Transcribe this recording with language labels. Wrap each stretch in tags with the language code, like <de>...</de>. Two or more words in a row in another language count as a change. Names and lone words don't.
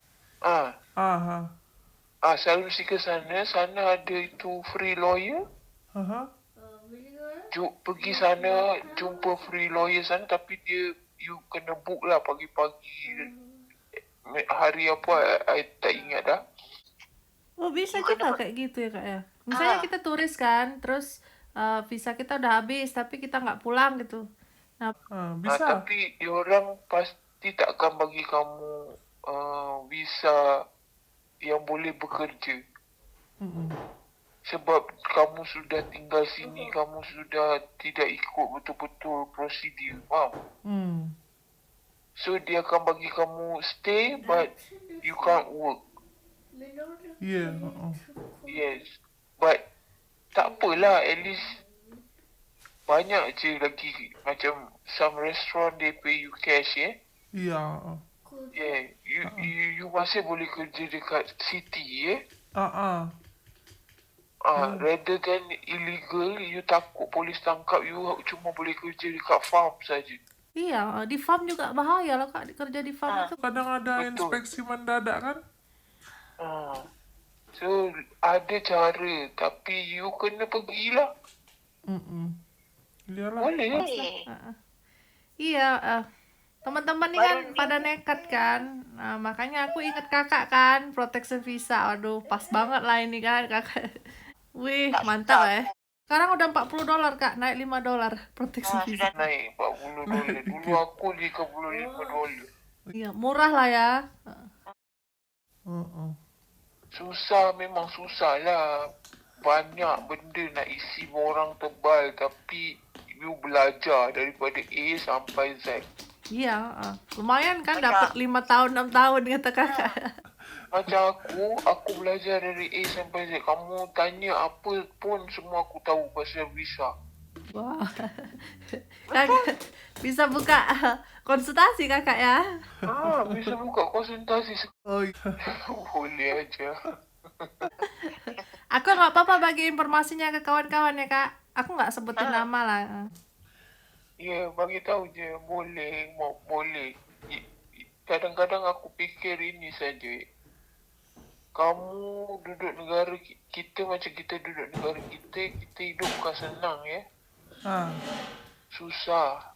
<en>Asylum seeker</en> <ms>sana ada itu</ms> <en>free lawyer.</en> <ms>Pergi sana, jumpa</ms> <en>free lawyer</en> <ms>sana, tapi you kena book lah pagi-pagi. Hari apa, I tak ingat dah. Oh,</ms> <id>bisa juga kayak gitu ya, Kak ya. Misalnya kita turis kan, terus visa kita udah habis, tapi kita nggak pulang gitu. Bisa.</id> <ms>Tapi diorang pasti tak akan bagi kamu visa yang boleh bekerja. Sebab kamu sudah tinggal sini, kamu sudah tidak ikut betul-betul prosedur. Faham? So dia akan bagi kamu stay,</ms> <en>but you can't work.</en> <id>Iya.</id> <en>Yes.</en> <ms>But tak apalah,</ms> <en>at least</en> <ms>banyak je lagi.</ms> <en>Macam some restaurant they pay you cash,</en> <id>Iya.</id> <ms>Yeah, you masih boleh kerja dekat city,</ms> <en>rather than illegal,</en> <ms>you takut polis tangkap you, cuma boleh kerja dekat farm saja.</ms> <id>Iya, di farm juga bahaya loh, Kak, kerja di farm itu. Kadang ada</id> <ms>Betul.</ms> <id>inspeksi mendadak kan?</id> <ms>So ada cara, tapi you kena pergilah. Iyalah. Boleh.</ms> <id>Iya, teman-teman nih kan pada nekat kan. Nah, makanya aku inget kakak kan,</id> <en>protection visa.</en> <id>Aduh, pas banget lah ini kan kakak. Wih, mantap ya. Sekarang udah $40, Kak, naik $5</id> <en>protection visa.</en> <ms>Naik $40. Dulu aku $35.</ms> <id>Iya, murah lah ya.</id> <ms>Susah, memang susah lah. Banyak benda nak isi orang tebal, tapi you belajar daripada A sampai Z.</ms> <id>Iya, lumayan kan dapat 5 tahun 6 tahun kata kakak.</id> <ms>Macam aku belajar dari A sampai Z. Kamu tanya apa pun, semua aku tahu pasal visa.</ms> <id>Wah, kakak bisa buka konsultasi kakak ya. Bisa buka konsultasi. Oh iya. Boleh aja. Aku nggak apa-apa bagi informasinya ke kawan-kawan ya, Kak. Aku nggak sebutin nama lah.</id> <ms>Ya, bagi tahu je. Boleh, boleh. Kadang-kadang aku fikir ini saja. Kamu duduk negara kita macam kita duduk negara kita hidup bukan senang ya. Susah.</ms>